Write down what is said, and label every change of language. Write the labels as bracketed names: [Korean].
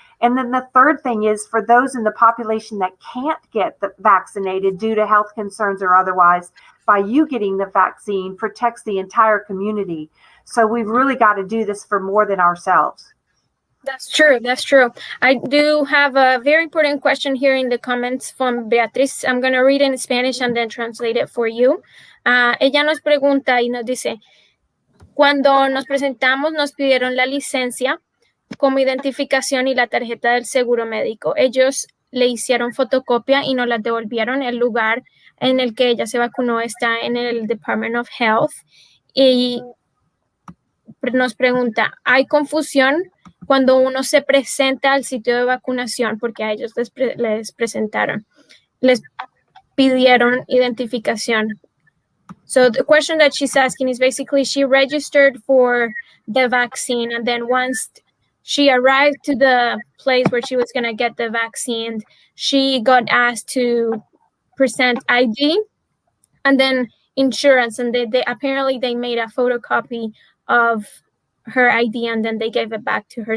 [English] And then the third thing is for those in the population that can't get vaccinated due to health concerns or otherwise, by you getting the vaccine protects the entire community. So we've really got to do this for more than ourselves. That's true. That's true. I do have a very important question here in the comments from Beatriz. I'm going to read it in Spanish and then translate it for you. [Spanish] Ella nos pregunta y nos dice, cuando nos presentamos nos pidieron la licencia como identificación y la tarjeta del seguro médico. Ellos le hicieron fotocopia y nos la devolvieron. El lugar en el que ella se vacunó está en el Department of Health. Y nos pregunta, ¿hay confusión cuando uno se presenta al sitio de vacunación? Porque a ellos les pidieron identificación. [English] So the question that she's asking is basically she registered for the vaccine, and then once she arrived to the place where she was going to get the vaccine, she got asked to present ID and then insurance, and they apparently they made a photocopy of her ID and then they gave it back to her.